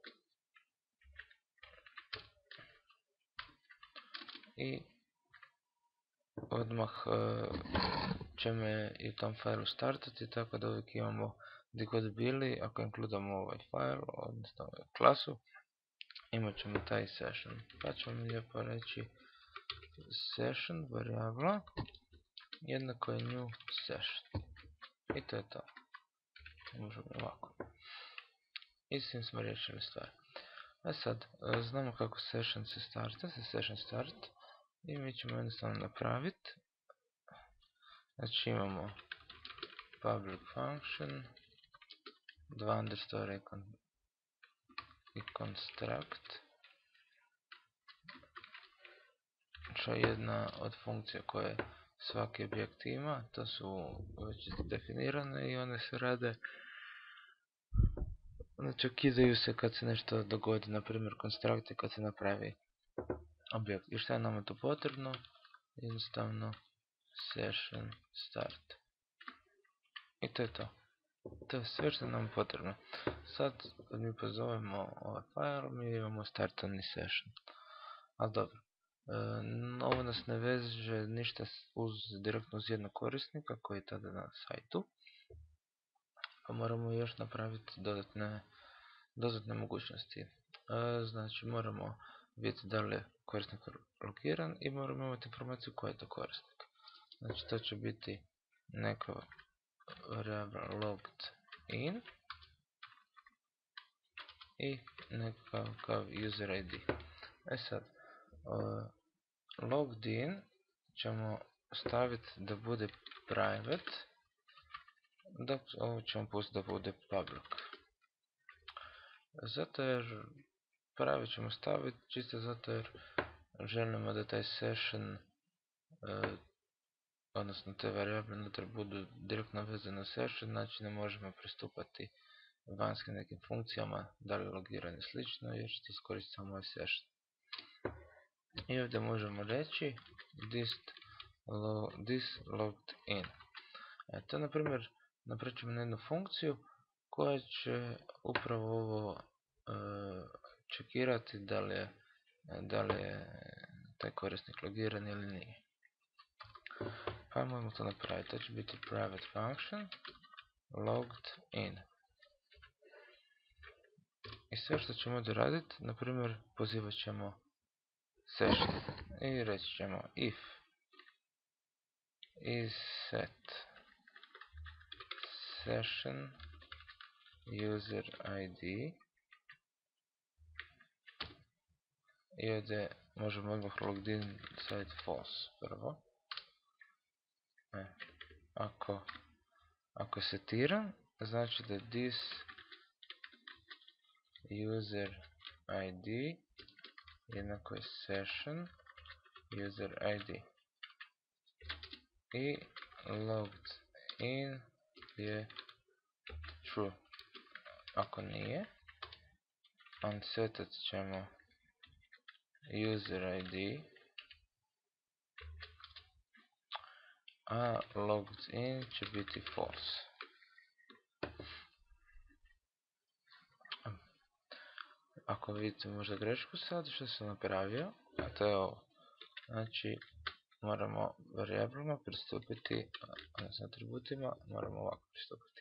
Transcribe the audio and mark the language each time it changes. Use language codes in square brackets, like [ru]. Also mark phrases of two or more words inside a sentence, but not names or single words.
[hr] I odmah ćemo i u tom failu startati, tako da uvijek imamo gdje god bili, ako inkludamo ovaj file, odnosno klasu, imat ćemo taj session. Pa ćemo lijepo reći session varijabla jednako je [en] new session. [hr] I to je to. Možemo ovako. I s tim smo riješili stvar. A sad, znamo kako session se starta, se [en] session start. [hr] I mi ćemo jednostavno napraviti. Znači imamo [en] public function, [hr] 2 underscore i construct. Što je jedna od funkcija koje svaki objekt ima, to su već definirane i one se rade, znači ukidaju se kad se nešto dogodi, na primjer construct je kad se napravi objekt. I šta je nama tu potrebno? Jednostavno [en] session start. [hr] I to je to. To je sve što nam je potrebno. Sad kad mi pozovemo ovaj file, mi imamo startani session. Ali dobro. Ovo nas ne veže ništa direktno uz jednog korisnika koji je tada na sajtu. Pa moramo još napraviti dodatne mogućnosti. Znači moramo vidjeti da li je korisnik logiran i moramo imati informaciju koji je to korisnik. Znači to će biti neka varijabla [en] logged in [hr] i nekakav [en] user ID. [hr] Sad, [en] logged in [hr] ćemo staviti da bude private, dok ovo ćemo pustiti da bude public. Zato jer private ćemo staviti čisto zato jer želimo da taj session, odnosno te varijable unutar budu direktno vezane na session, znači ne možemo pristupati vanjskim nekim funkcijama, da li logiranje slično, jer što iskoristiti samo ovaj session. I ovdje možemo reći [en] this logged in. [hr] To na primjer napravit ćemo jednu funkciju koja će upravo ovo čekirati da li je taj korisnik logiran ili nije. Pa možemo to napraviti. To će biti [en] private function logged in. [hr] I sve što ćemo ovdje raditi, na primjer pozivat ćemo session i reći ćemo [en] if is set session user id [hr] i ovdje možemo odmah [en] logged in [hr] staviti false prvo. Ako je setiran, znači da [en] this user id [hr] jednako je [en] session user id [hr] i [en] logged in [hr] je true. Ako nije, unsetat ćemo [en] user id, [hr] a [en] logged in [hr] će biti false. Ako vidite možda grešku sad što sam napravio, a to je ovo. Znači moramo varijablama pristupiti, odnosno atributima moramo ovako pristupiti.